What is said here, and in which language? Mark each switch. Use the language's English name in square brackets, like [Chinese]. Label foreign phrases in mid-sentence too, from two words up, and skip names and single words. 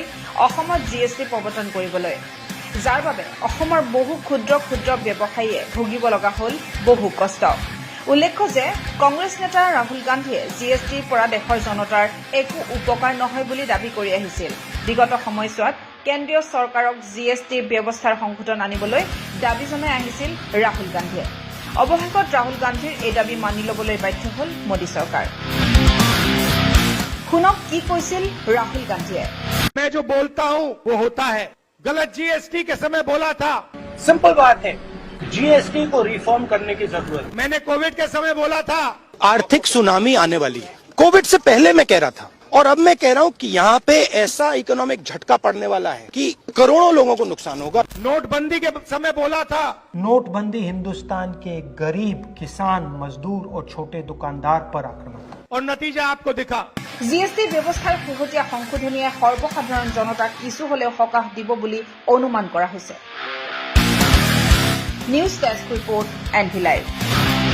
[Assamese] অসমত জিএছটি প্ৰৱৰ্তন কৰিবলৈ যাৰ বাবে অসমৰ বহু ক্ষুদ্ৰ ক্ষুদ্ৰ ব্যৱসায়ীয়ে ভুগিব লগা হ'ল বহু কষ্ট উল্লেখ্য যে কংগ্ৰেছ নেতা ৰাহুল গান্ধীয়ে জিএছটিৰ পৰা দেশৰ জনতাৰ একো উপকাৰ নহয় বুলি দাবী কৰি আহিছিল বিগত সময়ছোৱাত কেন্দ্ৰীয় চৰকাৰক জিএছটিৰ ব্যৱস্থাৰ সংশোধন আনিবলৈ দাবী জনাই আহিছিল ৰাহুল গান্ধীয়ে অৱশেষত ৰাহুল গান্ধীৰ এই দাবী মানি ল'বলৈ বাধ্য হ'ল মোদী চৰকাৰ শুনক কি কৈছিল ৰাহুল গান্ধীয়ে [Hindi] मैं जो बोलता हूँ वो होता है गलत जीएसटी के समय बोला था सिंपल बात है जीएसटी को रिफॉर्म करने की जरूरत है मैंने कोविड के समय बोला था आर्थिक सुनामी आने वाली है कोविड से पहले मैं कह रहा था और अब मैं कह रहा हूँ कि यहाँ पे ऐसा इकोनॉमिक झटका पड़ने वाला है कि करोड़ों लोगों को नुकसान होगा नोटबंदी के समय बोला था नोटबंदी हिंदुस्तान के गरीब किसान मजदूर और छोटे दुकानदार पर आक्रमण और नतीजा आपको दिखा [Assamese] জিএছটি ব্যৱস্থাৰ শেহতীয়া সংশোধনীয়ে সৰ্বসাধাৰণ জনতাক কিছু হলেও সকাহ দিব বুলি অনুমান কৰা হৈছে [English] news desk report [Assamese] এনভি লাইভ